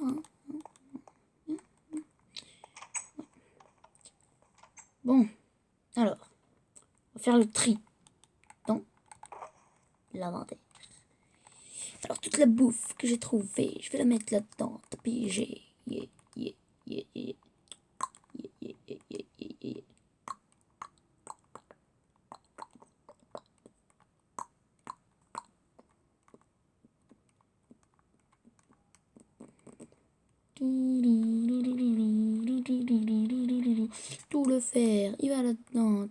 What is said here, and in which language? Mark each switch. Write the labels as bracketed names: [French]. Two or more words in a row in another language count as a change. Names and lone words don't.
[French] Hein. Bon, alors, on va faire le tri dans l'inventaire. Alors, toute la bouffe que j'ai trouvée, je vais la mettre là-dedans. Tapis G. Yeah, yeah, yeah, yeah. Yeah, yeah, yeah, yeah, yeah, yeah. Tout le fer, il va là-dedans.